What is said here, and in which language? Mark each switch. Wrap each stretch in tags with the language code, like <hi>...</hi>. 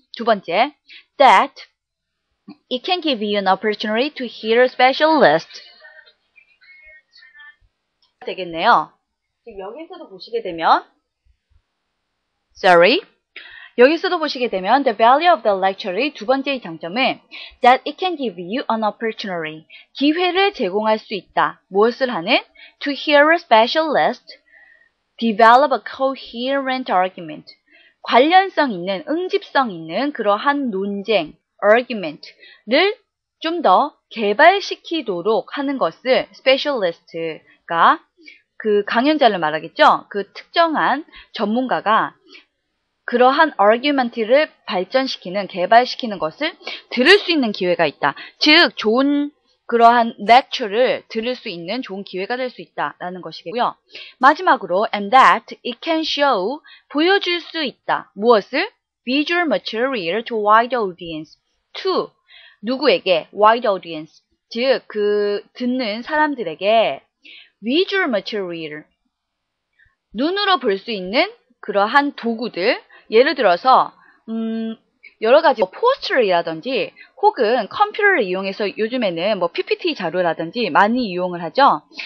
<ko>두 번째,</ko> <en>that it can give you an opportunity to hear a specialist.</en> <ko>되겠네요. 여기서도 보시게 되면 여기서도 보시게 되면</ko> <en>the value of the lecture의</en> <ko>두 번째의 장점은</ko> <en>that it can give you an opportunity.</en> <ko>기회를 제공할 수 있다. 무엇을 하는?</ko> <en>To hear a specialist develop a coherent argument.</en> <ko>관련성 있는, 응집성 있는 그러한 논쟁, argument를 좀 더 개발시키도록 하는 것을 specialist가 그 강연자를 말하겠죠. 그 특정한 전문가가 그러한 argument를 발전시키는, 개발시키는 것을 들을 수 있는 기회가 있다. 즉, 좋은 그러한 lecture를 들을 수 있는 좋은 기회가 될 수 있다라는 것이고요. 마지막으로,</ko> <en>and that it can show,</en> <ko>보여줄 수 있다. 무엇을?</ko> <en>Visual material to wide audience. to,</en> <ko>누구에게?</ko> <en>Wide audience.</en> <ko>즉, 그 듣는 사람들에게 visual material, 눈으로 볼 수 있는 그러한 도구들, 예를 들어서 여러 가지 포스터라든지 혹은 컴퓨터를 이용해서 요즘에는 PPT 자료라든지 많이 이용을 하죠.</ko>